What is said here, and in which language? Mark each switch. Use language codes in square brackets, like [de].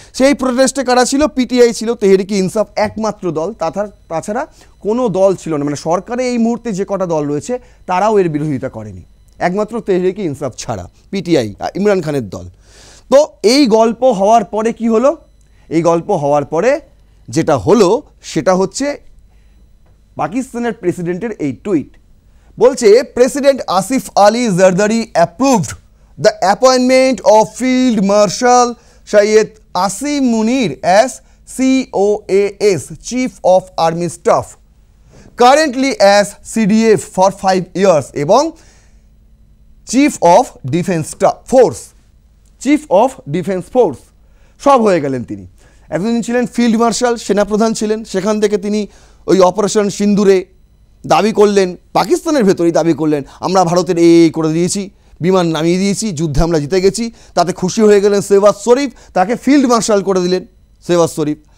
[bn] সেই প্রোটেস্টে কারা ছিল? পিটিআই ছিল, তেহরিকে ইনসাফ একমাত্র দল, তাছাড়া কোনো দল ছিল না। মানে সরকারে এই মুহূর্তে যে কটা দল রয়েছে তারাও এর বিরোধিতা করেনি, একমাত্র তেহরিকে ইনসাফ ছাড়া, পিটিআই ইমরান খানের দল। তো এই গল্প হওয়ার পরে কি হলো? এই গল্প হওয়ার পরে যেটা হলো সেটা হচ্ছে পাকিস্তানের প্রেসিডেন্টের এই টুইট। [en] বলছে president Asif Ali Zardari approved the appointment of Field Marshal Syed Asim Munir as COAS, Chief of Army Staff, currently as CDF for 5 years এবং Chief of Defence Force, Chief of Defence Force [bn] সব হয়ে গেলেন তিনি। এতদিন ছিলেন ফিল্ড মার্শাল, সেনাপ্রধান ছিলেন, সেখান থেকে তিনি ওই অপারেশন সিন্দুরে দাবি করলেন, পাকিস্তানের ভেতরেই দাবি করলেন আমরা ভারতের এই করে দিয়েছি, বিমান নামিয়ে দিয়েছি, যুদ্ধে আমরা জিতে গেছি। তাতে খুশি হয়ে গেলেন শেহবাজ শরীফ, তাকে ফিল্ড মার্শাল করে দিলেন শেহবাজ শরীফ।